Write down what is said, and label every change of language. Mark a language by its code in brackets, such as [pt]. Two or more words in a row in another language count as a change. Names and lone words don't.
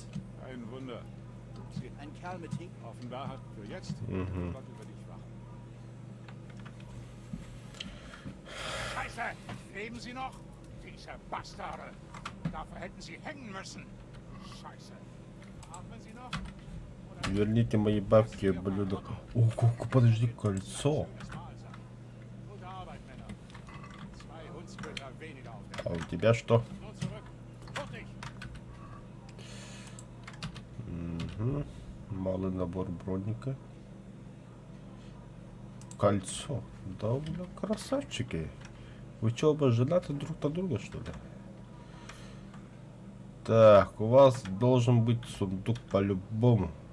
[de] Kein Wunder. Sie... Ein Kerl mit Hink... Offenbar hat für jetzt Mhm. Gott über dich wachen. Scheiße! Leben Sie noch? Diese Bastarde! Dafür hätten Sie hängen müssen. Scheiße. Atmen Sie noch? [ru] Верните мои бабки, ублюдок. О, подожди, кольцо. [de] Gute Arbeit, Männer. 2 Hundsköter weniger auf der [ru] А у тебя что? [de] Nun zurück. Hurtig! Угу. [ru] Малый набор броника. Кольцо. Да, бля, красавчики. Вы что, оба женаты друг на друга, что ли? Так, у вас должен быть сундук по-любому.